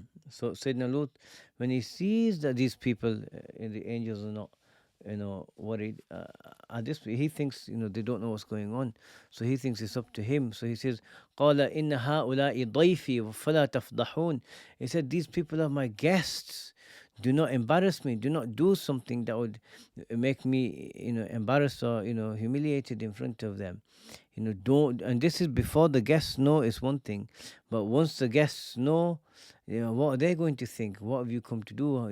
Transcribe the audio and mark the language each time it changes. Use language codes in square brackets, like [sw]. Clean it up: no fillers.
[en] So Sayyidina Lut, when he sees that these people, the angels are not, worried, at this, he thinks, they don't know what's going on. So he thinks it's up to him. So he says, [ar] قَالَ إِنَّ هَؤُلَاءِ ضَيْفِي فَلَا تَفْضَحُونَ. [en] He said, these people are my guests. Do not embarrass me. Do not do something that would make me, embarrassed or, humiliated in front of them. Don't, and this is before the guests know is one thing, but once the guests know, what are they going to think? What have you come to do?